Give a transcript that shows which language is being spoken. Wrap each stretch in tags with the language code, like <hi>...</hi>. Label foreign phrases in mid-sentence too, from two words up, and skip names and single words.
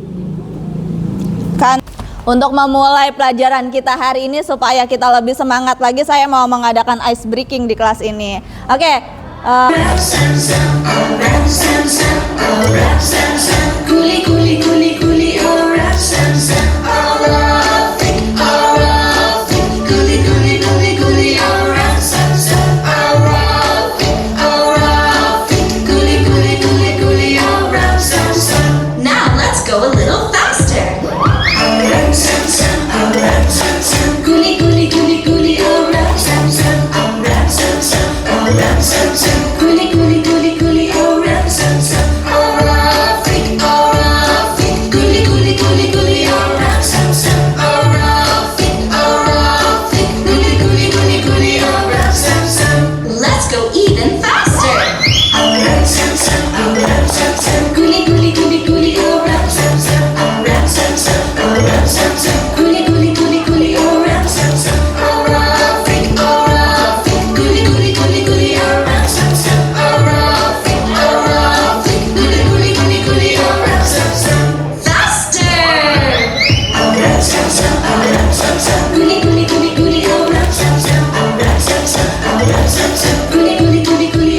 <id>Untuk memulai pelajaran kita hari ini supaya kita lebih semangat lagi, saya mau mengadakan</id> <en>ice breaking</en> <id>di kelas ini. Oke. Kuli kuli kuli kuli oh rap sam sam oh Rafiq oh Rafiq kuli kuli kuli kuli oh rap sam sam oh Rafiq oh Rafiq kuli kuli kuli kuli oh rap sam sam.</id> <en>Now let's go a little faster. Oh rap sam sam oh rap sam sam kuli kuli kuli kuli oh rap sam sam oh rap sam sam oh rap sam sam kuli kuli kuli kuli oh rap sam sam oh Rafiq oh Rafiq kuli kuli kuli kuli oh rap sam sam oh Rafiq oh Rafiq kuli kuli kuli kuli oh rap sam sam. Let's go even faster. Oh rap sam sam oh rap sam sam kuli kuli kuli kuli oh rap sam sam oh rap sam sam oh rap sam sam kuli kuli kuli kuli oh rap sam sam oh Rafiq oh Rafiq kuli kuli kuli kuli oh rap sam sam oh Rafiq oh Rafiq kuli kuli kuli kuli oh rap sam sam. Faster. Oh rap sam sam oh rap sam sam kuli kuli kuli kuli oh rap sam sam oh rap sam sam oh rap sam sam kuli kuli kuli kuli</en>